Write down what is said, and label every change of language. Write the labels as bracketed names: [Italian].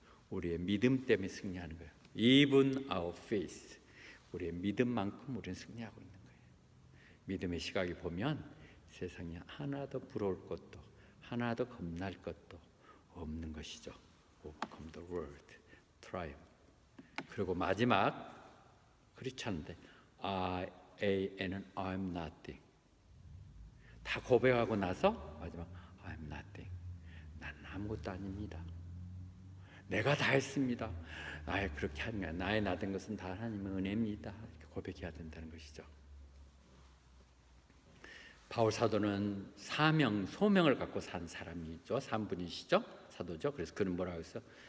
[Korean] 우리의 믿음 때문에 승리하는 거예요. [English] Even our faith, [Korean] 우리의 믿음만큼 우리는 승리하고 있는 거예요. 믿음의 시각이 보면 세상에 하나도 부러울 것도 하나도 겁날 것도 없는 것이죠. [English] Overcome the world, triumph. [Korean] 그리고 마지막 크리스찬인데 [English] I am I'm nothing. [Korean] 다 고백하고 나서 마지막 [English] I'm nothing. [Korean] 나는 아무것도 아닙니다. 내가 다 했습니다. 그렇게 하는 거야. 나의 나된 것은 다 하나님의 은혜입니다. 이렇게 고백해야 된다는 것이죠. 바울 사도는 소명을 갖고 산 사람이죠. 3분이시죠. 사도죠. 그래서 그는 뭐라고 했어?